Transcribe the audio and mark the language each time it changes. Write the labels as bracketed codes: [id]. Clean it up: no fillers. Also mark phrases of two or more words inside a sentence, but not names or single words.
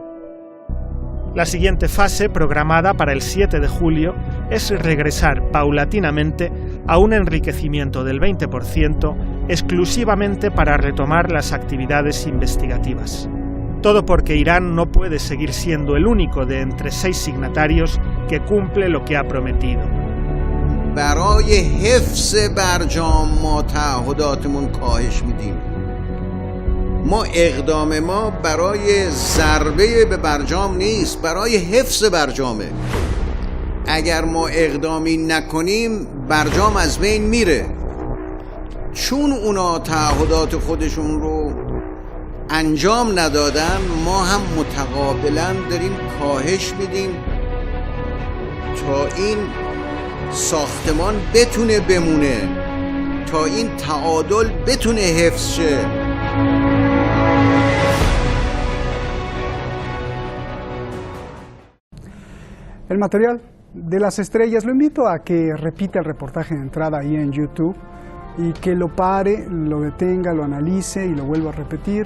[es] La siguiente fase, programada para el 7 de julio, es regresar paulatinamente a un enriquecimiento del 20% exclusivamente para retomar las actividades investigativas. Todo porque Irán no puede seguir siendo el único de entre 6 signatarios que cumple lo que ha prometido. [fa] برای حفظ برجام ما تعهداتمون کاهش میدیم. ما اقدام ما برای ضربه به برجام نیست، برای حفظ برجامه. اگر ما اقدامی نکنیم برجام از بین میره. چون اونا تعهدات خودشون رو انجام ندادن، ما هم متقابلا داریم کاهش میدیم تا این ساختمان بتونه بمونه، تا این تعادل بتونه حفظ شه. [es] El material de las estrellas, lo invito a que repita el reportaje de entrada ahí en YouTube y que lo pare, lo detenga, lo analice y lo vuelva a repetir.